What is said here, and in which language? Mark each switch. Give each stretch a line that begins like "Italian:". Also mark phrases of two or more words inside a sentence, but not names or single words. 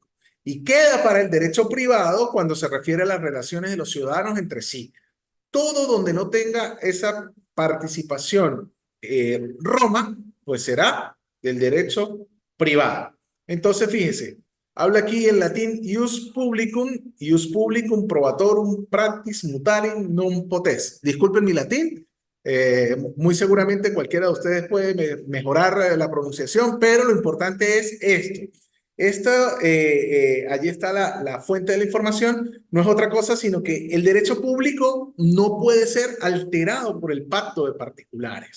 Spanish: Y queda para el derecho privado cuando se refiere a las relaciones de los ciudadanos entre sí. Todo donde no tenga esa participación Roma, pues será del derecho privado. Entonces, fíjense, habla aquí en latín
Latin: ius publicum probatorum practis mutare non potes.
Spanish: Disculpen mi latín, muy seguramente cualquiera de ustedes puede mejorar la pronunciación, pero lo importante es esto. Allí está la fuente de la información, no es otra cosa sino que el derecho público no puede ser alterado por el pacto de particulares.